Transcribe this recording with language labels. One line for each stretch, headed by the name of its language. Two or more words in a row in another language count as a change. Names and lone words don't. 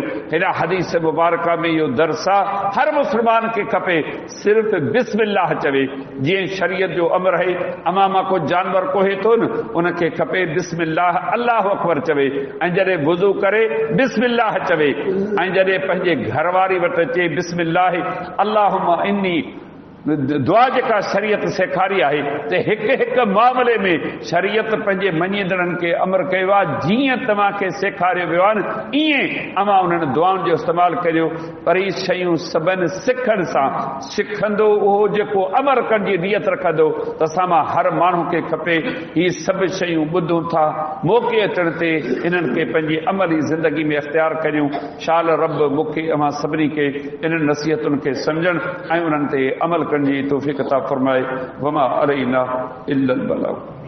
Sindhi: हिन हदीस मुबारका में इहो दर्स आहे। हर मुस्लमान खपे सिर्फ़ बिस्मिल्लाह चवे। जीअं शरीयत जो अमर है, अमा मां को जानवर कोहे थो न, उनखे खपे
Arabic: بسم الله الله أكبر
Sindhi: चवे। ऐं जॾहिं वुज़ू करे बिस्मिल्लाह चवे। ऐं जॾहिं पंहिंजे घरवारी वटि अचे
Arabic: بسم الله اللهم إني
Sindhi: दुआ जेका शरीयत सेखारी आहे त हिकु हिकु मामले में शरीयत पंहिंजे मञींदड़नि खे अमर कयो आहे। जीअं तव्हांखे सेखारियो वियो आहे न, ईअं अवां उन्हनि दुआउनि जो इस्तेमालु करियो। पर इहे शयूं सभिनी सिखण सां सिखंदो उहो जेको अमर करण जी नियत रखंदो त असां मां हर माण्हू खे खपे हीअ सभु शयूं ॿुधूं था, मौक़े अचण ते इन्हनि खे पंहिंजी अमली ज़िंदगी में इख़्तियार करियूं। शाल रब मूंखे अवां सभिनी खे इन्हनि नसीहतुनि खे सम्झण ऐं उन्हनि ते अमल करण जी तौफ़ीक़ अता फ़रमाए।
Arabic: وما علينا إلا البلاغ.